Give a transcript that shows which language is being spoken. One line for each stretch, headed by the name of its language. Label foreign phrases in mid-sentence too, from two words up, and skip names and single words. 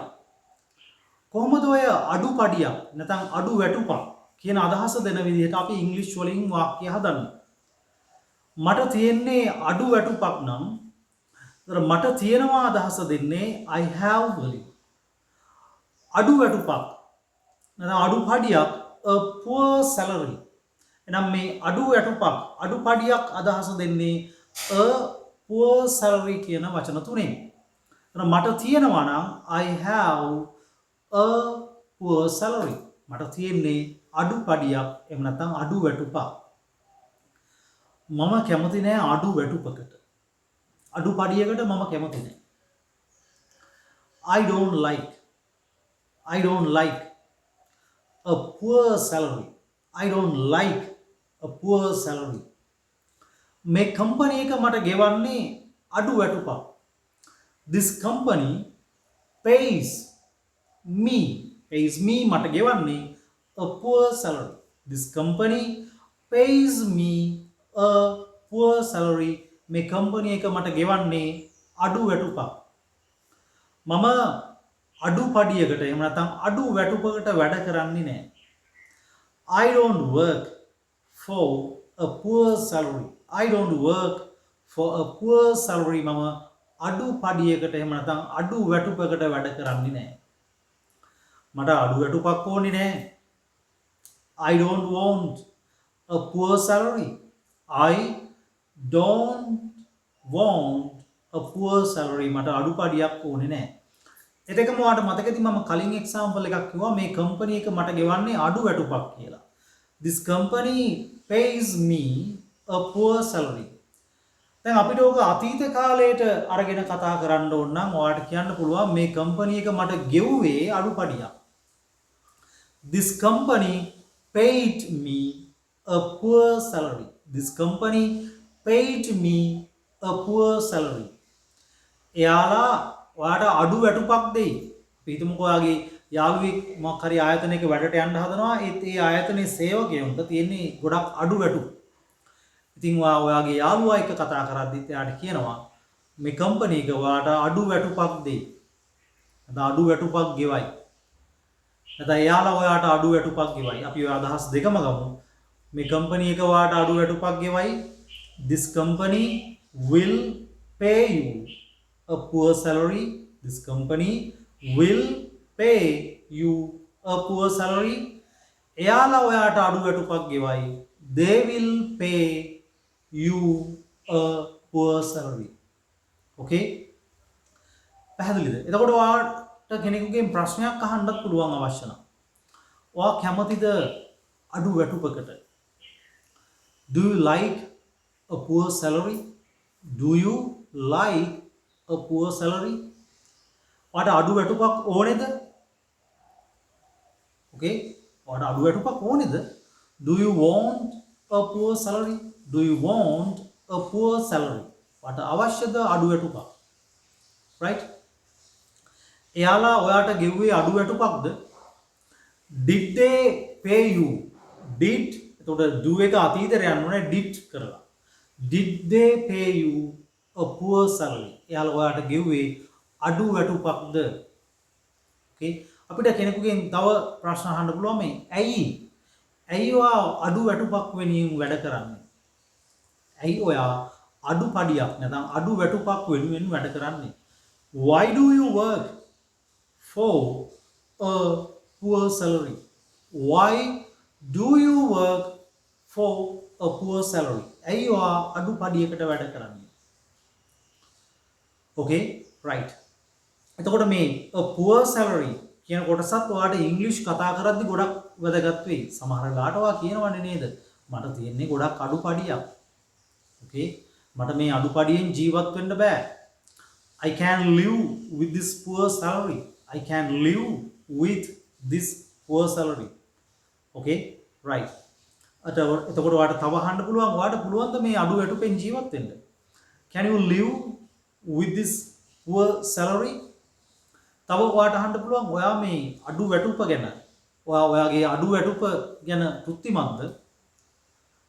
Sinhala: කොහොමද ඔය අඩුපඩියක් නැත්නම් අඩු වැටුපක් කියන අදහස දෙන විදිහට අපි ඉංග්‍රීසි වලින් වාක්‍ය හදන්නේ. මට තියෙන්නේ අඩු වැටුපක් නම් මට තියෙනවා අදහස දෙන්නේ
English: I have
Sinhala: වලින්. අඩු වැටුපක් නැත්නම් අඩුපඩියක්
English: a poor salary.
Sinhala: එනම් මේ අඩු වැටුපක් අඩුපඩියක් අදහස දෙන්නේ
English: a poor salary
Sinhala: කියන වචන තුනෙන්. මට තියෙනවා නම්
English: I have a poor salary.
Sinhala: මට තියෙන්නේ අඩුපඩියක් එහෙම නැත්නම් අඩු වැටුපක්. මම කැමති නෑ අඩු වැටුපකට. අඩුපඩියකට මම කැමති නෑ.
English: I don't like a poor salary. I don't like a poor salary.
Sinhala: මේ කම්පැනි එක මට ගෙවන්නේ අඩු වැටුපක්.
English: This company pays me
Sinhala: මට ගෙවන්නේ
English: a poor salary. This company pays me a poor salary.
Sinhala: මේ කම්පැනි එක මට ගෙවන්නේ අඩු වැටුපක්. මම අඩුපඩියකට එහෙම නැත්නම් අඩු වැටුපකට වැඩ කරන්නේ නැහැ.
English: I don't work for a poor salary. I don't work for a poor salary.
Sinhala: මම අඩුපඩියකට එහෙම නැත්නම් අඩු වැටුපකට වැඩ කරන්නේ නැහැ. මට අඩු වැටුපක් ඕනේ නැහැ.
English: I don't want a poor salary. I don't want a poor salary.
Sinhala: මට අඩුපඩියක් ඕනේ නැහැ. එතකම ඔයාලට මතකද මම කලින් එක්සැම්පල් එකක් කිව්වා මේ කම්පැනි එක මට ගෙවන්නේ අඩු වැටුපක් කියලා.
English: This company pays me a poor salary.
Sinhala: දැන් අපිට ඕක අතීත කාලයට අරගෙන කතා කරන්න ඕන නම් ඔයාලට කියන්න පුළුවන් මේ කම්පැනි එක මට ගෙවුවේ අඩුපඩියක්.
English: This company paid me a poor salary. This company paid me a poor salary.
Sinhala: එයාලා ඔයාට අඩු වැටුපක් දෙයි. අපි හිතමුකෝ ඔයාගේ යාළුවෙක් මොකක් හරි ආයතනයක වැඩට යන්න හදනවා. ඒ ආයතනයේ සේවකයන්ට තියෙන්නේ ගොඩක් අඩු වැටුප්. ඉතින් ඔයාගේ යාළුවා එක්ක කතා කරද්දිත් එයාට කියනවා මේ කම්පැනි එක ඔයාට අඩු වැටුපක් දෙයි. නැත්නම් අඩු වැටුපක් ගෙවයි. නැත්නම් එයාලා ඔයාට අඩු වැටුපක් ගෙවයි. අපි ඔය අදහස් දෙකම ගමු. මේ කම්පැනි එක ඔයාට අඩු වැටුපක් ගෙවයි.
English: This company will pay you a poor salary. This company will pay you a poor salary.
Sinhala: එයාලා ඔයාට අඩු වැටුපක් ගෙවයි.
English: They will pay you a poor salary.
Sinhala: Okay? පැහැදිලිද? එතකොට ඔයාට කෙනෙකුගෙන් ප්‍රශ්නයක් අහන්නත් පුළුවන් අවශ්‍ය නම්. ඔයා කැමතිද අඩු වැටුපකට?
English: Do you like a poor salary? Do you like a poor salary?
Sinhala: ඔයාට අඩු වැටුපක් ඕනේද? Okay? ඔයාට අඩු වැටුපක් ඕනේද?
English: Do you want a poor salary? Do you want a poor salary?
Sinhala: ඔයාට අවශ්‍යද අඩු වැටුපක්? Right? එයාලා ඔයාට ගෙව්වේ අඩු වැටුපක්ද?
English: Did they pay you? Did
Sinhala: එතකොට do එක අතීතයට යන්න ඕනේ did කරලා.
English: Did they pay you a poor salary?
Sinhala: එයාලා ඔයාට ගෙව්වේ අඩු වැටුපක්ද? Okay? අපිට කෙනෙකුගෙන් තව ප්‍රශ්න අහන්න පුළුවන් මේ ඇයි ඔයා අඩු වැටුපක් වෙනුවෙන් වැඩ කරන්නේ? ඇයි ඔයා අඩුපඩියක් නැත්නම් අඩු වැටුපක් වෙනුවෙන් වැඩ කරන්නේ?
English: Why do you work for a poor salary? Why do you work for a poor salary?
Sinhala: ඇයි ඔයා අඩුපඩියකට වැඩ කරන්නේ? Okay? Right. එතකොට මේ
English: a poor salary
Sinhala: කියන කොටසත් ඔයාට ඉංග්‍රීසි කතා කරද්දි ගොඩක් වැදගත් වෙයි. සමහර වෙලාවට ඔයා කියනවනේ නේද? මට තියෙන්නේ ගොඩක් අඩුපඩියක්. Okay? මට මේ අඩුපඩියෙන් ජීවත් වෙන්න බෑ.
English: I can live with this poor salary. I can live with this poor salary. Okay? Right.
Sinhala: එතකොට ඔයාට තව අහන්න පුළුවන් ඔයාට පුළුවන්ද මේ අඩු වැටුපෙන් ජීවත් වෙන්න?
English: Can you live with this poor salary?
Sinhala: තව ඔයාට අහන්න පුළුවන් ඔයා මේ අඩු වැටුප ගැන ඔයාගේ අඩු වැටුප ගැන තෘප්තිමත්ද?